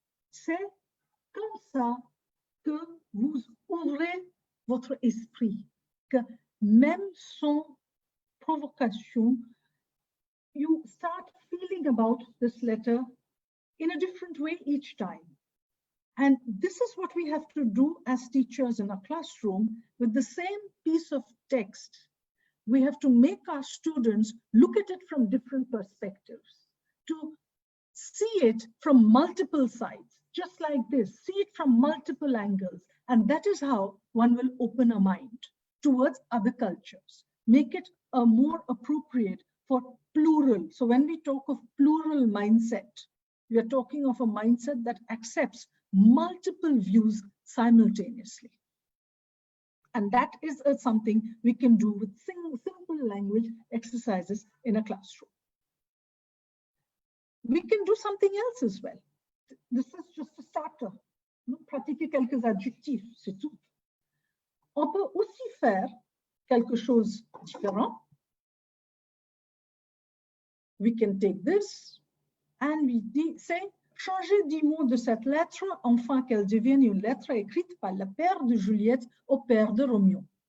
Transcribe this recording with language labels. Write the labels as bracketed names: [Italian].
[French] C'est comme ça que vous ouvrez votre esprit, que même sans provocation, [English] you start feeling about this letter in a different way each time. And this is what we have to do as teachers in a classroom with the same piece of text. We have to make our students look at it from different perspectives, to see it from multiple sides, just like this, see it from multiple angles. And that is how one will open a mind towards other cultures, make it a more appropriate for plural. So when we talk of plural mindset, we are talking of a mindset that accepts multiple views simultaneously. And that is something we can do with simple language exercises in a classroom. We can do something else as well. This is just a starter. [French] Pratiquer quelques adjectifs, c'est tout. On peut aussi faire quelque chose de différent. [English] We can take this and we say, [French] changer 10 mots de cette lettre afin qu'elle devienne une lettre écrite par le père de Juliette au père de Roméo.